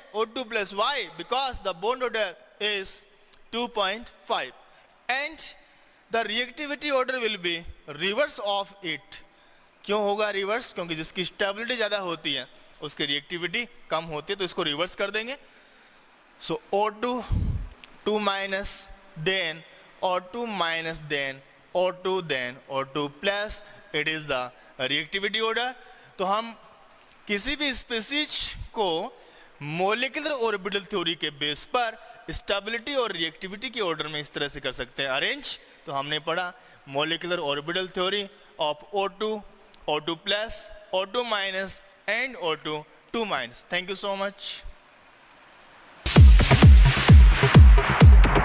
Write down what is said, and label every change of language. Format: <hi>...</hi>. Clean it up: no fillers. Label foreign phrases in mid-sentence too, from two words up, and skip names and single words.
<en>O2 plus. Why? Because the bond order is 2.5 and the reactivity order will be reverse of it.</en> <hi>क्यों होगा रिवर्स? क्योंकि जिसकी स्टेबिलिटी ज्यादा होती है उसकी रिएक्टिविटी कम होती है, तो इसको रिवर्स कर देंगे.</hi> <en>सो O2 2 minus, then O2 minus, then O2, then O2 plus. It is the reactivity order.</en> <hi>तो हम किसी भी स्पीसीज को</hi> <en>molecular orbital theory</en> <hi>के बेस पर स्टेबिलिटी और रिएक्टिविटी के ऑर्डर में इस तरह से कर सकते हैं अरेंज. तो हमने पढ़ा</hi> <en>molecular orbital theory of O2, O2 plus, O2 minus and O2 2 minus. Thank you so much.</en>